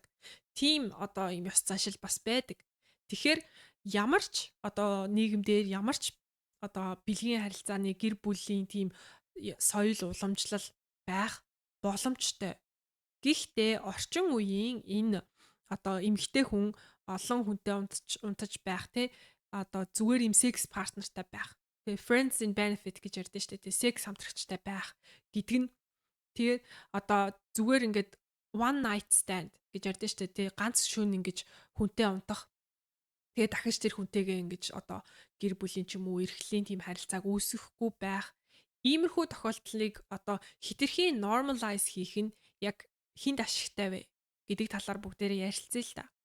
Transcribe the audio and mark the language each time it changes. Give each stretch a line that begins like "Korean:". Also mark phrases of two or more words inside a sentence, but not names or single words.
Mongolian: Тийм одоо юм ёс заншил бас байдаг. Тэгэхээр ямар ч одоо нийгэмдэр ямар ч одоо бэлгийн харилцааны гэр бүлийн тийм соёл уламжлал байх боломжтой. Гэхдээ орчин үеийн энэ одоо эмэгтэй хүн олон хүнтэй унтаж байх те одоо зүгээр юм секс партнертай байх. Тэгээ
English: friends in benefit
Mongolian: гэж ярьдэн штэ те секс хамтрагчтай байх гэдэг нь тэгээд одоо зүгээр ингээд
English: one night stand
Mongolian: гэж ярьдэн штэ те ганц шөнө ингэж хүнтэй унтах. Тэгээд дахиж тэр хүнтэйгээ ингэж одоо гэр бүлийн ч юм уу эрхлийн тийм харилцааг үүсгэхгүй байх. Иймэрхүү тохиолдлыг одоо хитрхийн normalize хийх нь яг хинд ашигтай вэ гэдэг талаар бүгдээрээ ярилцъя л да.